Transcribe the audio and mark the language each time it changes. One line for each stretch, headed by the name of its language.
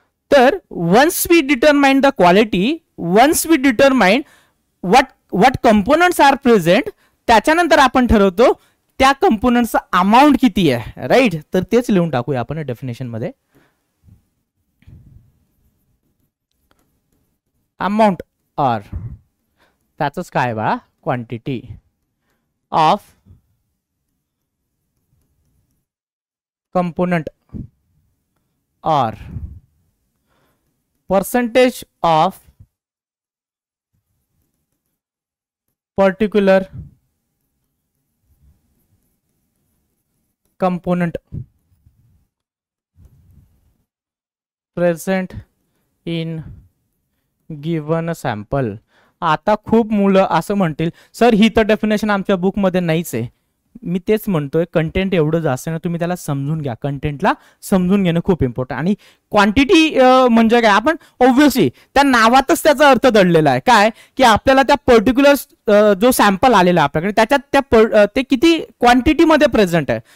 Marathi: तर
English: once we determine the quality, once we determine what components are present,
Marathi: त्याच्यानंतर आपण ठरवतो त्या कंपोनंटचा अमाउंट किती आहे, राईट. तर तेच लिहून टाकूया आपण डेफिनेशन मध्ये. अमाउंट ऑर त्याच काय बा, quantity of component
English: or percentage of particular component present in given sample.
Marathi: आता खूप मुलं असं म्हणतील सर ही तर डेफिनेशन आमच्या बुकमध्ये नाहीच आहे. मी तेच म्हणतोय कंटेंट एवढं जास्त ना, तुम्ही त्याला समजून घ्या. कंटेंटला समजून घेणं खूप इम्पॉर्टंट. आणि क्वांटिटी म्हणजे काय, आपण ऑब्व्हियसली त्या नावातच त्याचा अर्थ दडलेला आहे. काय की आपल्याला त्या पर्टिक्युलर जो सॅम्पल आलेला आहे आपल्याकडे त्याच्यात ते किती क्वांटिटीमध्ये प्रेझेंट आहे.